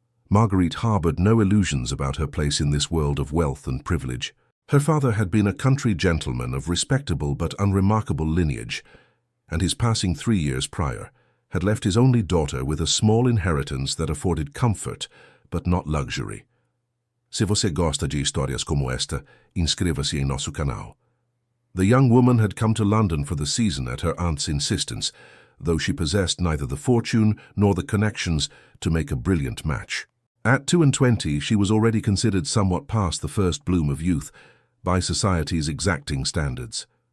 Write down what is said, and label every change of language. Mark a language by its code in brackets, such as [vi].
[en] Marguerite harbored no illusions about her place in this world of wealth and privilege. Her father had been a country gentleman of respectable but unremarkable lineage, and his passing 3 years prior had left his only daughter with a small inheritance that afforded comfort, but not luxury. [pt] Se você gosta de histórias como esta, inscreva-se em nosso canal. [en] The young woman had come to London for the season at her aunt's insistence, though she possessed neither the fortune nor the connections to make a brilliant match. At 22, she was already considered somewhat past the first bloom of youth by society's exacting standards.